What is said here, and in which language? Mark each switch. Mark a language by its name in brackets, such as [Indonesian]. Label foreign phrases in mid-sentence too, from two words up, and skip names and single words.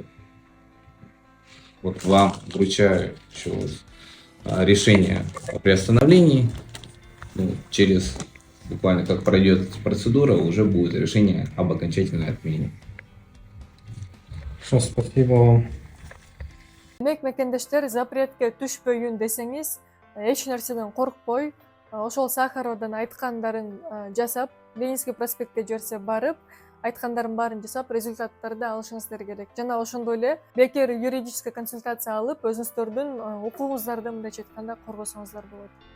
[Russian] Вот вам вручаю еще решение о приостановлении. Через буквально как пройдет эта процедура, уже будет решение об окончательной отмене. Хорошо, спасибо вам. [Kyrgyz] Демек, мекендештер, запретке түшпөйүн десеңиз, эч нерседен коркпой, ошол Сахаровдон айткандарын жасап, Ленинский проспектке жиберсе барып, айткандардын баарын жасап, результаттарды алышыңыздар керек. Жана ошондой эле бекер [Russian] юридическая консультация [Kyrgyz] алып, өзүңүздөрдүн укугуңуздарды мындайча айтканда коргосоңуздар болот.